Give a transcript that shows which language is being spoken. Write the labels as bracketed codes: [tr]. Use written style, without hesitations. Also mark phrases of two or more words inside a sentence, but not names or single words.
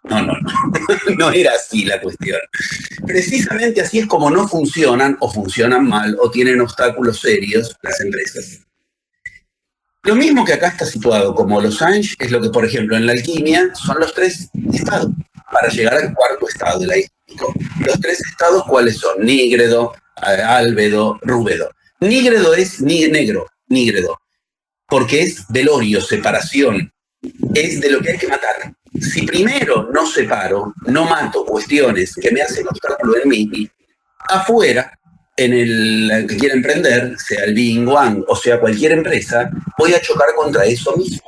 [es] No, no era así la cuestión. Precisamente así es como no funcionan o funcionan mal o tienen obstáculos serios las empresas. Lo mismo que acá está situado como losange es lo que, por ejemplo, en la alquimia son los 3 estados para llegar al 4.º estado del aísmico. Los 3 estados, ¿cuáles son? [la] Nígredo, álbedo, rúbedo. [es] Nígredo es negro, nígredo, porque es velorio, separación, es de lo que hay que matar. Si primero no separo, no mato cuestiones que me hacen obstáculo en mí, afuera, en el que quiera emprender, sea el Big Bang o sea cualquier empresa, voy a chocar contra eso mismo.